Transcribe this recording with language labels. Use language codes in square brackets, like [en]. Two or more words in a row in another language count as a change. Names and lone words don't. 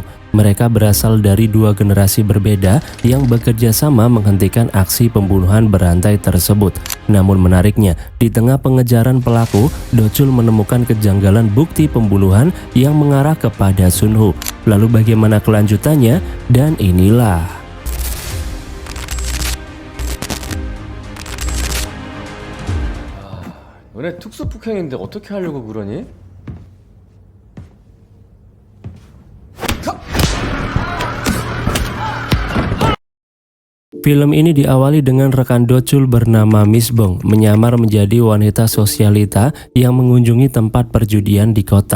[id] Mereka berasal dari dua generasi berbeda yang bekerja sama menghentikan aksi pembunuhan berantai tersebut. Namun menariknya, di tengah pengejaran pelaku, Do Chul menemukan kejanggalan bukti pembunuhan yang mengarah kepada Sun Ho. Lalu bagaimana kelanjutannya? Dan inilah [ko] 너네 특수폭행인데 어떻게 하려고 그러니? [id] film ini diawali dengan rekan Do Chul bernama Miss Bong menyamar menjadi wanita sosialita yang mengunjungi tempat perjudian di kota.